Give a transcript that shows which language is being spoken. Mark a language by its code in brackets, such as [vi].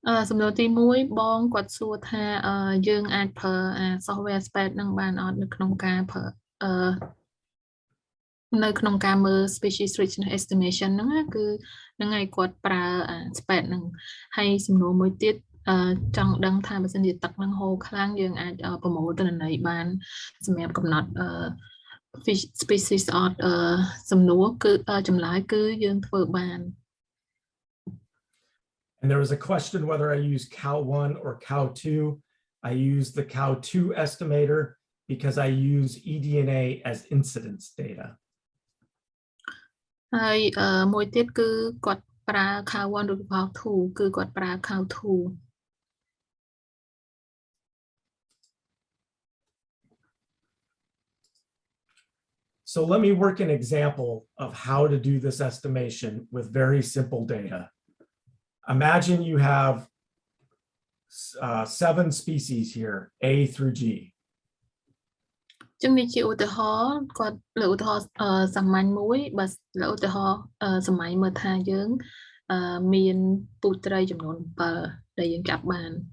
[km] សំណួរទី1បងគាត់សួរថាយើងអាចប្រើ software Spade នឹងបានអត់នៅក្នុងការប្រើនៅក្នុងការមើល species richness estimation ហ្នឹងគឺហ្នឹងហើយគាត់ប្រើ Spade ហ្នឹងហើយសំណួរមួយទៀតចង់ដឹងថាបើសិនជាទឹកនឹងហូរខ្លាំងយើងអាចប្រមូលទិន្នន័យបានសម្រាប់កំណត់ fish species អត់សំណួរគឺចម្លើយគឺយើងធ្វើបាន [en] And there was a question whether I use cow1 or cow2. I use the cow2 estimator because I use eDNA as incidence data. [km] ហើយមួយទៀតគឺគាត់ប្រើ cow1 ឬ cow2 គឺគាត់ប្រើ cow2. [en] So let me work an example of how to do this estimation with very simple data. Imagine you have 7 species here, A through G. [km] ចឹងនេះជាឧទាហរណ៍គាត់លើឧទាហរណ៍សាមញ្ញមួយបើលើឧទាហរណ៍សម័យមើលថាយើងមានពូជត្រីចំនួន7ដែលយើងចាប់បាន